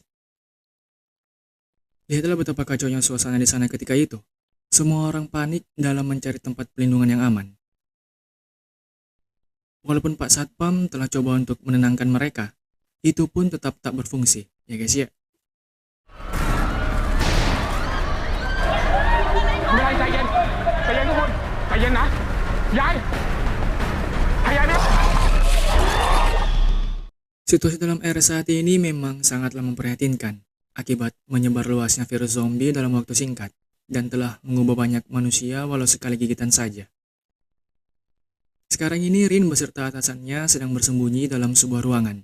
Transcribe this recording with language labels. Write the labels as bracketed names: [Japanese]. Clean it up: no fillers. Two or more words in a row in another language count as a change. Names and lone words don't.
[Indonesian] Lihatlah betapa kacaunya suasana di sana ketika itu. Semua orang panik dalam mencari tempat pelindungan yang aman. Walaupun Pak Satpam telah coba untuk menenangkan mereka, itu pun tetap tak berfungsi, ya guys ya. [Thai] ไม่เป็นไรใจเย็นใจเย็นทุกคนใจเย็นนะยายพยายามนะ [Indonesian] Situasi dalam era saat ini memang sangatlah memprihatinkan akibat menyebar luasnya virus zombie dalam waktu singkat dan telah mengubah banyak manusia walau sekali gigitan saja. Sekarang ini Rin beserta atasannya sedang bersembunyi dalam sebuah ruangan.